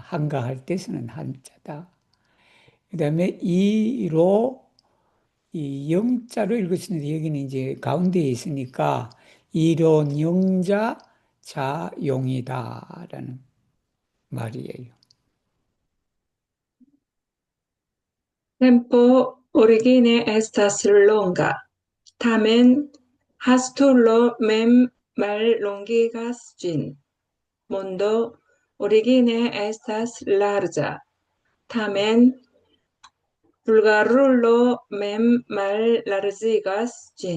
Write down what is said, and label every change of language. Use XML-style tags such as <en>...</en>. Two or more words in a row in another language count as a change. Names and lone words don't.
<ko>한가할 때 쓰는 한자다. 그다음에 이로 이 영자로 읽었는데 여기는 이제 가운데에 있으니까 이론 영자 자용이다라는 말이에요.</ko> <eo>Tempo origine estas longa, tamen hastulo mem mallongigas ĝin. Mondo origine estas larĝa, tamen vulgarulo mem mallarĝigas ĝin.</eo>